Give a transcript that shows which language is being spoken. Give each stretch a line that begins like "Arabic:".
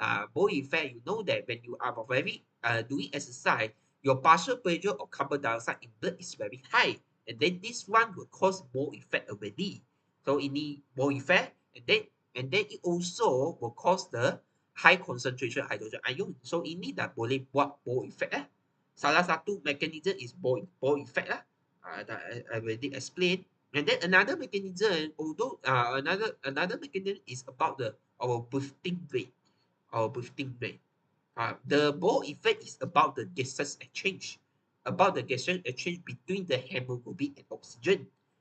English: Bohr effect, you know that when you are very doing exercise, your partial pressure of carbon dioxide in blood is very high, and then this one will cause Bohr effect already.
Malay: So ini
English: Bohr effect, and then it also will cause the high concentration hydrogen ion.
Malay: So ini dah boleh buat Bohr effect lah. Salah satu
English: mechanism is Bohr effect lah. I already explained. And then another mechanism, although another mechanism is about our breathing rate. Our breathing rate. The Bohr effect is about the gaseous exchange, between the hemoglobin and oxygen.